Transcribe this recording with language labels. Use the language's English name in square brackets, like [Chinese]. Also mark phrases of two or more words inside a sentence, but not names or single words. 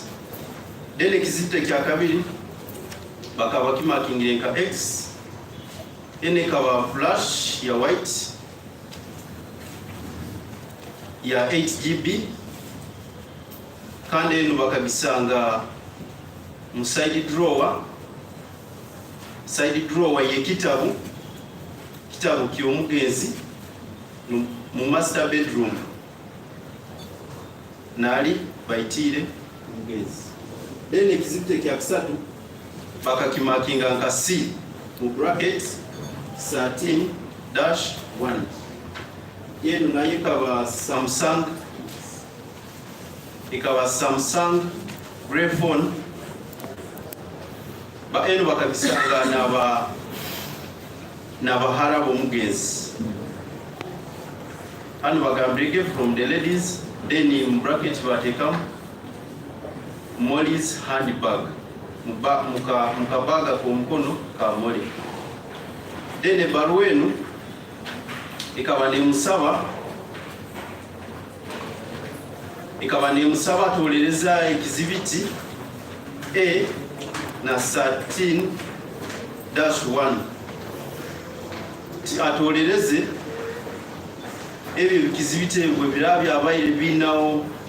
[Nyoro] Then ekizite kya kabiri bakaba kimakingire nka X ene kaba flash ya white ya 8 GB kandi enu bakagisanga mu [English] side drawer [Nyoro] ye kitabu ky'omugenzi mu [English] master bedroom [Nyoro] nali bayitire omugenzi. Then ekizibite kya kusatu bakakimakinga nka C mu brackets 13-1 yenu nayo ikaba Samsung [English] grey phone [Nyoro] enu bakabisanga n'abahara b'omugenzi. Hano bagambirike [English] from the ladies, then in bracket [Nyoro] batekamu Molly's handbag mukabaga k'omukono ka Molly. Then ebaluwa enu ikaba nemusaba atolereza ekizibiti A na 13-1 atolereze ebyo ekizibiti bwe birabya abaire binawo